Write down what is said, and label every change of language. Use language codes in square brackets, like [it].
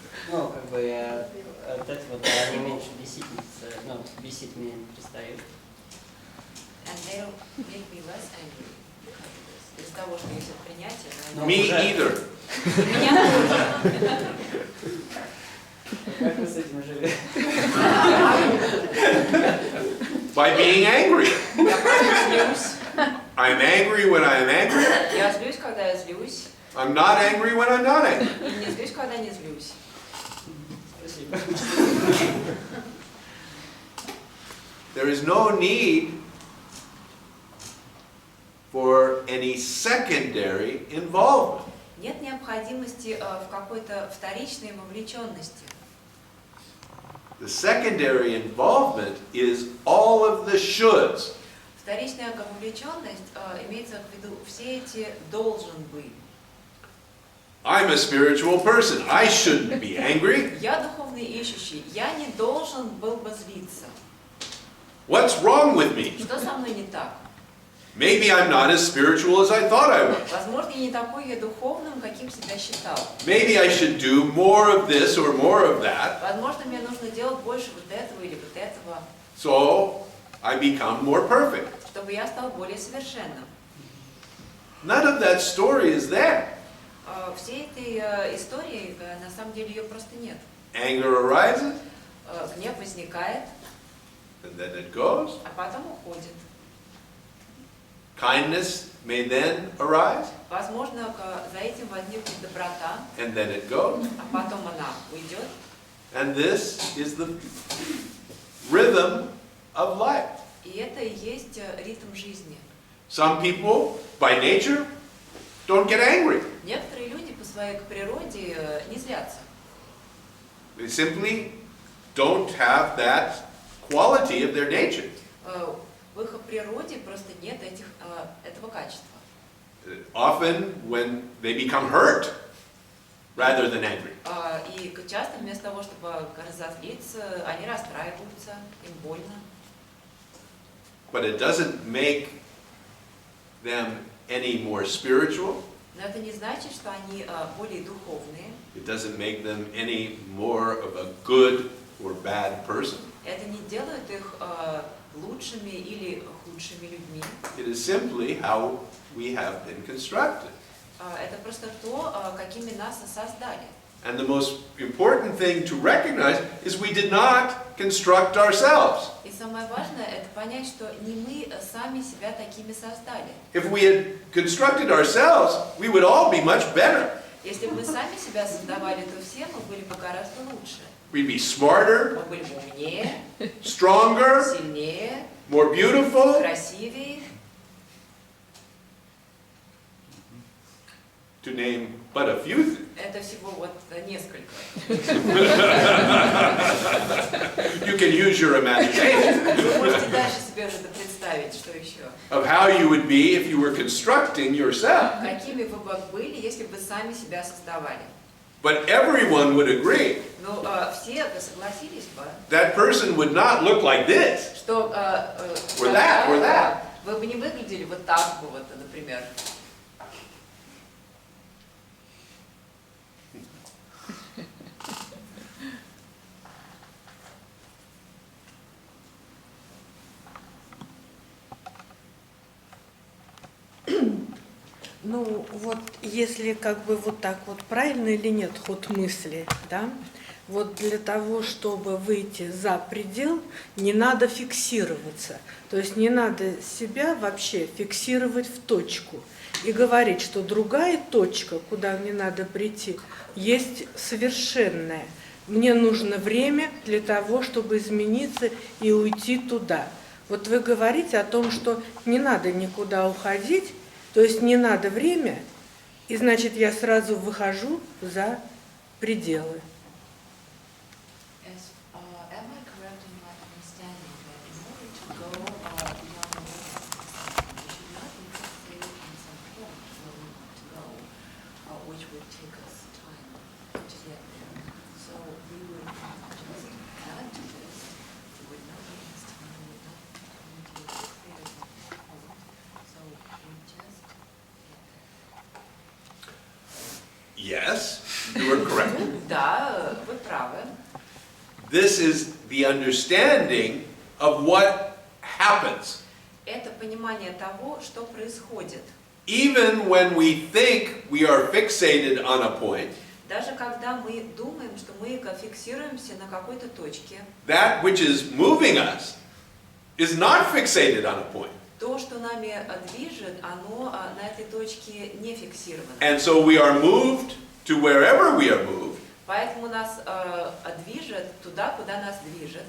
[ru] Ну, как бы от этого они меньше беситницы, ну, бесит меня не перестают. [en] And they don't make me less angry because of this. [ru] Из-за того, что есть принятие. [en] Me either. [ru] Меня тоже. Как вы с этим живете? [en] By being angry. [ru] Я просто злюсь. [en] I'm angry when I'm angry. [ru] Я злюсь, когда я злюсь. [en] I'm not angry when I'm not angry. [ru] И не злюсь, когда не злюсь. Спасибо. [en] There is no need for any secondary involvement. [ru] Нет необходимости в какой-то вторичной вовлеченности. [en] The secondary involvement is all of the shoulds. [ru] Вторичная вовлеченность имеется в виду все эти должен быть. [en] I'm a spiritual person. I shouldn't be angry. [ru] Я духовный ищущий. Я не должен был бы злиться. [en] What's wrong with me? [ru] Что со мной не так? [en] Maybe I'm not as spiritual as I thought I was. [ru] Возможно, я не такой я духовным, каким себя считал. [en] Maybe I should do more of this or more of that. [ru] Возможно, мне нужно делать больше вот этого или вот этого, [en] So I become more perfect. [ru] чтобы я стал более совершенным. [en] None of that story is there. [ru] Всей этой истории, на самом деле, ее просто нет. [en] Anger arises, [ru] Гнев возникает, [en] and then it goes. [ru] а потом уходит. [en] Kindness may then arise, [ru] Возможно, за этим возникнет доброта, [en] and then it goes. [ru] а потом она уйдет. [en] And this is the rhythm of life. [ru] И это и есть ритм жизни. [en] Some people, by nature, don't get angry. [ru] Некоторые люди по своей природе не злятся. [en] They simply don't have that quality of their nature. [ru] В их природе просто нет этого качества. [en] Often when they become hurt rather than angry. [ru] И часто вместо того, чтобы разозлиться, они расстраиваются, им больно. [en] But it doesn't make them any more spiritual. [ru] Но это не значит, что они более духовные. [en] It doesn't make them any more of a good or bad person. [ru] Это не делает их лучшими или худшими людьми. [en] It is simply how we have been constructed. [ru] Это просто то, какими нас создали. [en] And the most important thing to recognize is we did not construct ourselves. [ru] И самое важное это понять, что не мы сами себя такими создали. [en] If we had constructed ourselves, we would all be much better. [ru] Если бы мы сами себя создавали, то все мы были бы гораздо лучше. [en] We'd be smarter, [ru] Мы были бы умнее, [en] stronger, [ru] сильнее, [en] more beautiful. [ru] красивее. [en] To name but a few things. [ru] Это всего вот несколько. [en] You can use your imagination [ru] Вы можете дальше себе уже представить, что еще. [en] of how you would be if you were constructing yourself. [ru] Какими вы бы были, если бы сами себя создавали. [en] But everyone would agree [ru] Ну, все бы согласились бы, [en] that person would not look like this. [ru] что [en] Or that, or that. [ru] вы бы не выглядели вот так бы, вот, например. Ну, вот если как бы вот так вот правильно или нет ход мысли, да? Вот для того, чтобы выйти за предел, не надо фиксироваться. То есть не надо себя вообще фиксировать в точку и говорить, что другая точка, куда мне надо прийти, есть совершенная. мне нужно время для того, чтобы измениться и уйти туда. Вот вы говорите о том, что не надо никуда уходить, то есть не надо время, и значит я сразу выхожу за пределы. [en] Am I correct in my understanding that in order to go beyond the world, we should not be fixated on some point where we want to go, which would take us time to get there. So we would just add to this. We would not waste time. We would not come to be fixated on the point. So we just get there. Yes, you are correct. [ru] Да, вы правы. [en] This is the understanding of what happens. [ru] Это понимание того, что происходит. [en] Even when we think we are fixated on a point, [ru] Даже когда мы думаем, что мы фиксируемся на какой-то точке, [en] that which is moving us is not fixated on a point. [ru] то, что нами движет, оно на этой точке не фиксировано. [en] And so we are moved to wherever we are moved, [ru] Поэтому нас движет туда, куда нас движет,